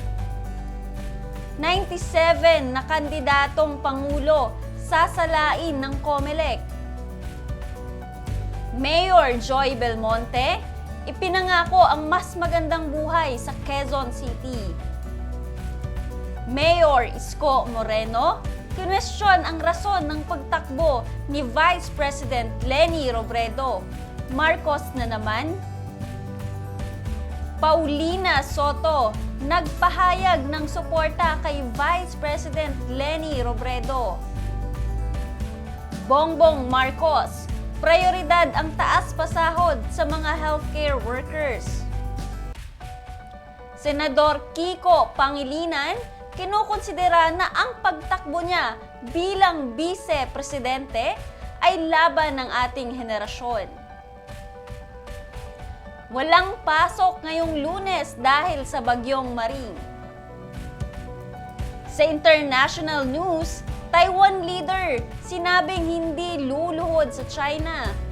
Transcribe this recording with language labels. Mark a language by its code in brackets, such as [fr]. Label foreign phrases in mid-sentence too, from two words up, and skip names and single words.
[tl] 97 na kandidatong pangulo sasalain ng COMELEC. Mayor Joy Belmonte, ipinangako ang mas magandang buhay sa Quezon City. Mayor Isko Moreno, kinwestiyon ang rason ng pagtakbo ni Vice President Leni Robredo. Marcos na naman. Paulina Soto, nagpahayag ng suporta kay Vice President Leni Robredo. Bongbong Marcos, prioridad ang taas pasahod sa mga [en] healthcare workers. [tl] Senador Kiko Pangilinan, kinukonsidera na ang pagtakbo niya bilang vice-presidente ay laban ng ating henerasyon. Walang pasok ngayong Lunes dahil sa bagyong Maring. Sa [en] international news, [tl] Taiwan leader sinabing hindi luluhod sa China.